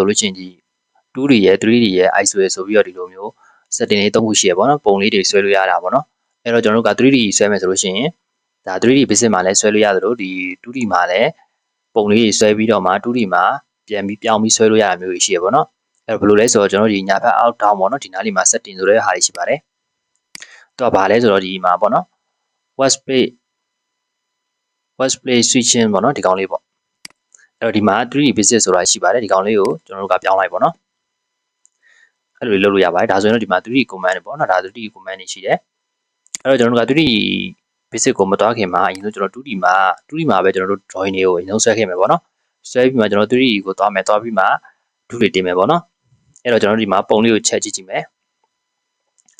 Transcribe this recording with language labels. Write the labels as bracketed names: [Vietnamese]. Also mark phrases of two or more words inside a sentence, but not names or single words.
[Burmese] လို့ရှိရင်ဒီ 2D ရဲ့ 3D ရဲ့ ISO ရဲ့ဆိုပြီးတော့ဒီလိုမျိုး setting လေး၃ခုရှိရပေါ့နော်ပုံလေးတွေဆွဲလို့ရတာပေါ့နော်အဲ့တော့ကျွန်တော်တို့က 3D ဆွဲမယ်ဆိုလို့ရှိရင်ဒါ [English] 3D basic [Burmese] မှာလည်းဆွဲလို့ရသလိုဒီ 2D မှာလည်းပုံလေးတွေဆွဲပြီးတော့မှ 2D မှာပြန်ပြီးပြောင်းပြီးဆွဲလို့ရတာမျိုးရှိရပေါ့နော်အဲ့တော့ဘယ်လိုလဲဆိုတော့ကျွန်တော်တို့ဒီညာဘက် [English] out down [Burmese] ပေါ့နော်ဒီနားလေးမှာ setting ဆိုတဲ့ဟာတွေရှိပါတယ်တော့ဘာလဲဆိုတော့ဒီမှာပေါ့နော် West [English] play switching [Burmese] ပေါ့နော်ဒီကောင်လေးပေါ့အဲ့တော့ဒီမှာ [English] 3D basic [Burmese] ဆိုတာရှိပါတယ်ဒီကောင်လေးကိုကျွန်တော်တို့ကပြောင်းလိုက်ပေါ့နော်အဲ့လိုလုပ်လို့ရပါတယ်ဒါဆိုရင်တော့ဒီမှာ [English] 3D command [Burmese] တွေပေါ့နော်ဒါ [English] 3D command [Burmese] တွေရှိတယ်အဲ့တော့ကျွန်တော်တို့က [English] 3D basic [Burmese] ကိုမသွားခင်မှာအရင်ဆုံးကျွန်တော် 2D မှာပဲကျွန်တော်တို့ drawing တွေကိုအရင်ဆုံးဆွဲခဲ့မယ်ပေါ့နော်ဆွဲပြီးမှကျွန်တော် 3D ကိုသွားမယ်သွားပြီးမှဒုတွေတင်မယ်ပေါ့နော်အဲ့တော့ကျွန်တော်တို့ဒီမှာပုံလေးကိုချက်ကြည့်မယ်အဲ့